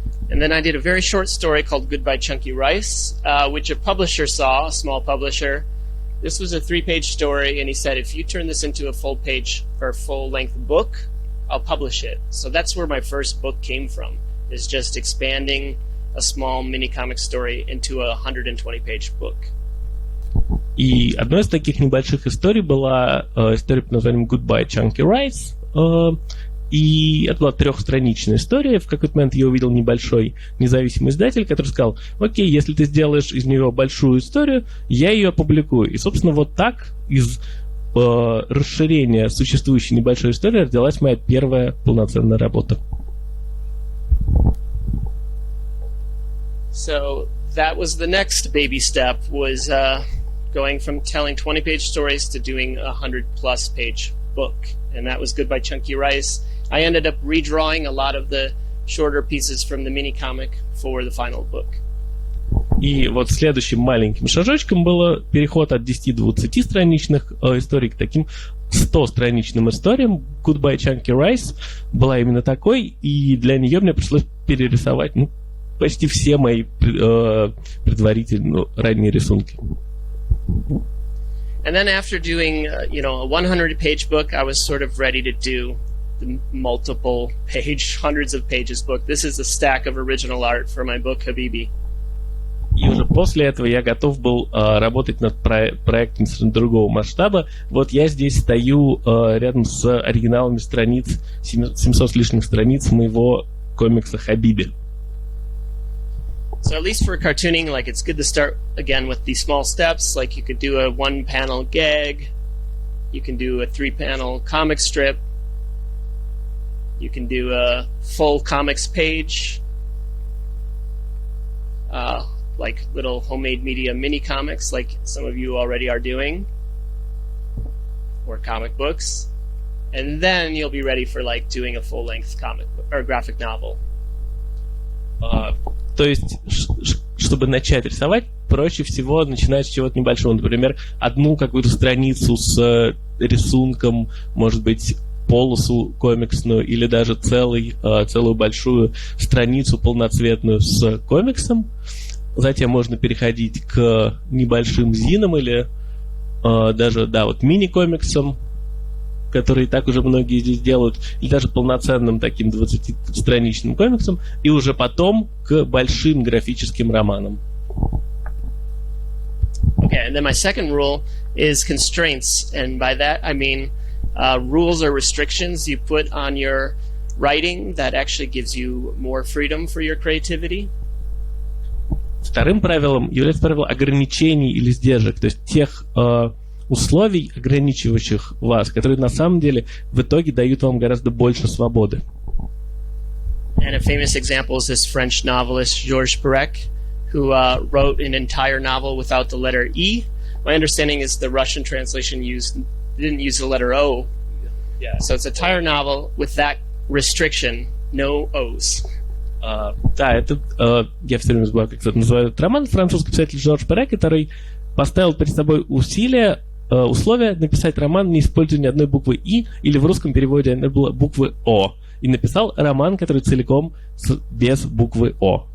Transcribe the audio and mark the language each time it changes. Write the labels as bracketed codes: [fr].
[en] And then I did a very short story called Goodbye Chunky Rice, which a publisher saw, a small publisher. This was a 3-page story, and he said, if you turn this into a full-length book, I'll publish it. So that's where my first book came from, is just expanding a small mini-comic story into a 120-page book. [ru] И одной из таких небольших историй была история под названием Goodbye Chunky Rice. И это была 3-страничная история. В какой-то момент я увидел небольшой независимый издатель, который сказал: окей, если ты сделаешь из нее большую историю, я ее опубликую. И, собственно, вот так из расширения существующей небольшой истории родилась моя первая полноценная работа. [en] So that was the next baby step, was going from telling 20-page stories to doing a 100-plus page book. And that was Goodbye Chunky Rice. I ended up redrawing a lot of the shorter pieces from the mini-comic for the final book. [ru] И вот следующим маленьким шажочком было переход от 10-20-страничных историй к таким 100-страничным историям. Goodbye Chunky Rice была именно такой, и для нее мне пришлось перерисовать почти все мои предварительные ранние рисунки. [en] And then after doing, a 100-page book, I was sort of ready to do the multiple-page, hundreds of pages book. This is a stack of original art for my book, Habibi. [ru] И уже после этого я готов был работать над проектом другого масштаба. Вот я здесь стою рядом с оригиналами страниц, 700 с лишним страниц моего комикса Habibi. [en] So at least for cartooning, like, it's good to start again with these small steps. Like, you could do a 1-panel gag, you can do a 3-panel comic strip, you can do a full comics page, like little homemade media mini comics, like some of you already are doing, or comic books, and then you'll be ready for like doing a full-length comic or graphic novel. [ru] То есть, чтобы начать рисовать, проще всего начинать с чего-то небольшого. Например, одну какую-то страницу с рисунком, может быть, полосу комиксную, или даже целую большую страницу полноцветную с комиксом. Затем можно переходить к небольшим зинам или даже, мини-комиксам, которые так уже многие здесь делают, или даже полноценным таким 20-страничным комиксом, и уже потом к большим графическим романам. [en] Okay, and then my second rule is constraints, and by that I mean rules or restrictions you put on your writing that actually gives you more freedom for your creativity. [ru] Вторым правилом является правило ограничений или сдержек, то есть тех условий, ограничивающих вас, которые на самом деле в итоге дают вам гораздо больше свободы. [en] And a famous example is this French novelist Georges Perec, who wrote an entire novel without the letter E. My understanding is the Russian translation didn't use the letter O. Yeah. So it's an entire novel with that restriction, no O's. [ru] Да, это, я все время забываю, как это называют, роман, французский писатель Жорж Перек, который поставил перед собой условие написать роман, не используя ни одной буквы «и», или в русском переводе это было буквы «о». И написал роман, который целиком без буквы «о».